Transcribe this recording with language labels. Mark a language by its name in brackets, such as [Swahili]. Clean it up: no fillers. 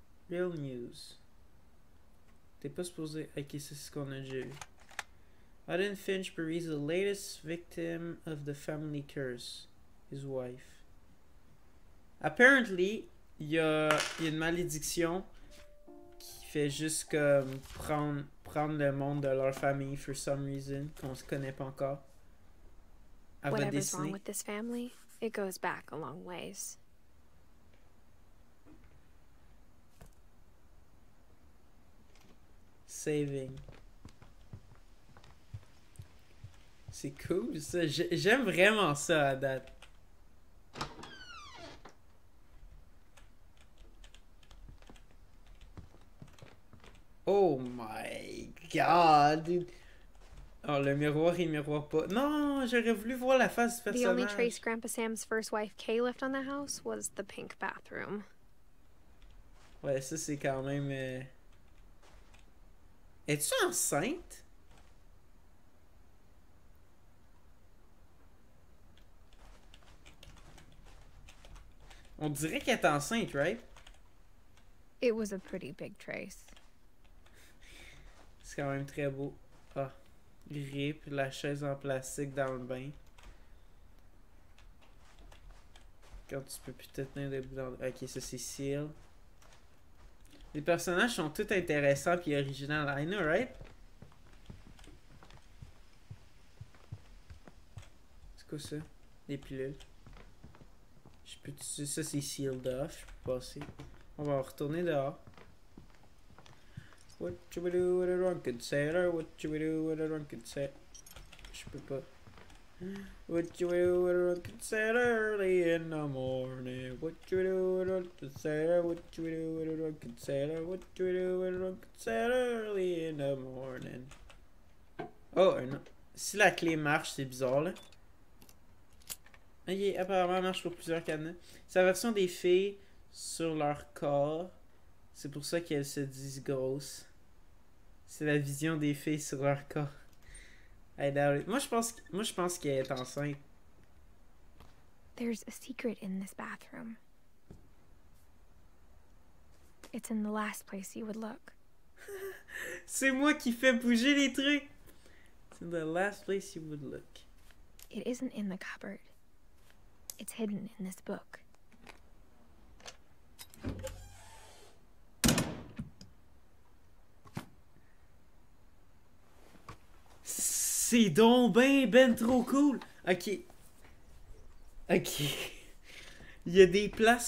[English] Real news. [French] T'es pas supposé... Ok, c'est ce qu'on a déjà vu. [English] Odin Finch buries the latest victim of the family curse. His wife. [French] Apparently, il y a une malédiction qui fait juste comme prendre le monde de leur famille [English] for some reason, [French] qu'on se connaît pas encore. Elle va [English] Whatever's [French] dessiner. [English] wrong with this family, it goes back a long ways. Saving. [French] C'est cool ça. J'aime vraiment ça à date. [English] Oh my god, dude. [French] Oh, le miroir, il miroir pas. Non, j'aurais voulu voir la face du [English] The only [French] personnage. [English] trace Grandpa Sam's first wife Kay left on the house was the pink bathroom. [French] Ouais, ça c'est quand même... Es-tu enceinte? On dirait qu'elle est enceinte, right? [English] It was a pretty big trace. [French] C'est quand même très beau. Ah, RIP, la chaise en plastique dans le bain. Quand tu peux plus te tenir debout dans... Ok, ça c'est Seal. Les personnages sont tous intéressants puis originaux. [English] I know, right? [French] C'est quoi ça? Des pilules. Je peux... Ça c'est sealed off. Je peux passer. On va retourner dehors. [English] What you would do with a drunken sailor? What you would do with a drunken sailor? [French] Je peux pas. [English] What you would do with a drunken sailor early in the morning? What you would do with a drunken sailor? What you would do with a drunken sailor? What you would do with a drunken sailor early in the morning? [French] Oh, non. Si la clé marche, c'est bizarre là. Ok, apparemment elle marche pour plusieurs cadenas. C'est la version des filles sur leur corps. C'est pour ça qu'elles se disent grosses. C'est la vision des filles sur leur corps. [English] I doubt it. [French] Moi, je pense qu'elle est enceinte. [English] There's a secret in this bathroom. It's in the last place you would look. [French] C'est moi qui fais bouger les trucs. [English] It's in the last place you would look. It isn't in the cupboard. It's hidden in this book. [French] C'est donc ben trop cool. Ok. Ok. Il y a des places